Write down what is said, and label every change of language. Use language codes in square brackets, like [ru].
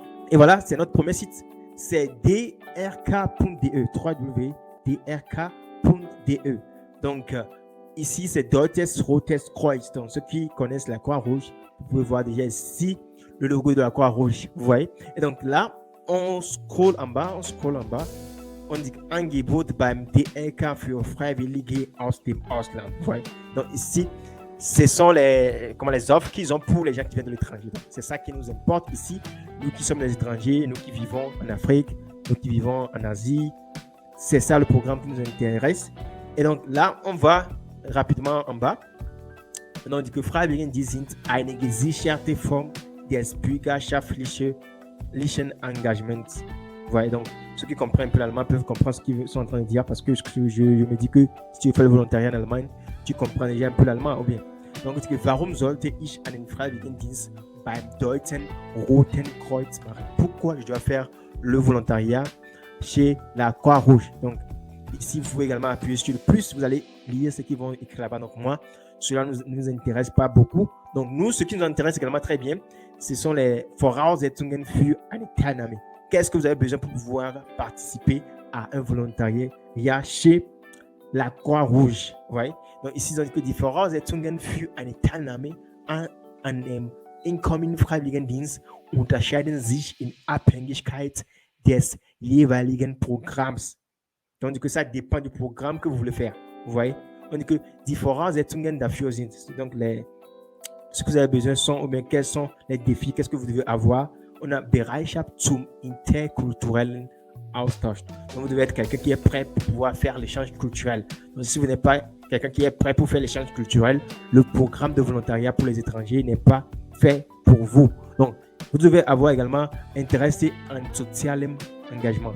[fr] Et voilà, c'est notre premier site. C'est drk.de, www.drk.de. Donc, ici, c'est Deutsches Rotes Kreuz. Donc, ceux qui connaissent la Croix-Rouge, vous pouvez voir déjà ici le logo de la Croix-Rouge. Vous voyez? Et donc là, on scroll en bas. On dit [de] Angebot beim DRK für Freiwillige aus dem Ausland. [fr] Vous voyez? Donc, ici, ce sont les offres qu'ils ont pour les gens qui viennent de l'étranger. C'est ça qui nous importe ici. Nous qui sommes les étrangers, nous qui vivons en Afrique, nous qui vivons en Asie. C'est ça le programme qui nous intéresse. Et donc là, on va rapidement en bas. [de] Und [fr] on dit que [de] Freiwilligen, die sind eine gesicherte Form des bürgerschaftlichen Engagements. [fr] Vous voyez, donc ceux qui comprennent un peu l'allemand peuvent comprendre ce qu'ils sont en train de dire parce que je me dis que si tu fais le volontariat en Allemagne, tu comprends déjà un peu l'allemand ou bien. [de] Donc, warum sollte ich einen Freiwilligendienst beim Deutschen Roten Kreuz machen? [fr] Pourquoi je dois faire le volontariat chez la Croix-Rouge? Donc, ici, vous pouvez également appuyer sur le plus. Vous allez lire ce qu'ils vont écrire là-bas. Donc, moi, cela ne nous intéresse pas beaucoup. Donc, nous, ce qui nous intéresse également très bien, ce sont les [de] Voraussetzungen für eine Teilnahme. [fr] Qu'est-ce que vous avez besoin pour pouvoir participer à un volontariat chez la Croix-Rouge? Vous voyez? Donc ici, ils ont dit que [de] die Voraussetzungen für eine Teilnahme an einem incoming Freiwilligendienst unterscheiden sich in Abhängigkeit des jeweiligen Programms. [fr] Donc, on dit que ça dépend du programme que vous voulez faire. Vous voyez? On dit que [de] die Voraussetzungen dafür sind. [fr] Donc, ce que vous avez besoin sont, ou bien quels sont les défis, qu'est-ce que vous devez avoir? On a [de] Bereitschaft zum interkulturellen Austausch. [fr] Donc, vous devez être quelqu'un qui est prêt pour pouvoir faire l'échange culturel. Donc, si vous n'êtes pas quelqu'un qui est prêt pour faire l'échange culturel, le programme de volontariat pour les étrangers n'est pas fait pour vous. Donc, vous devez avoir également intéressé en social engagement.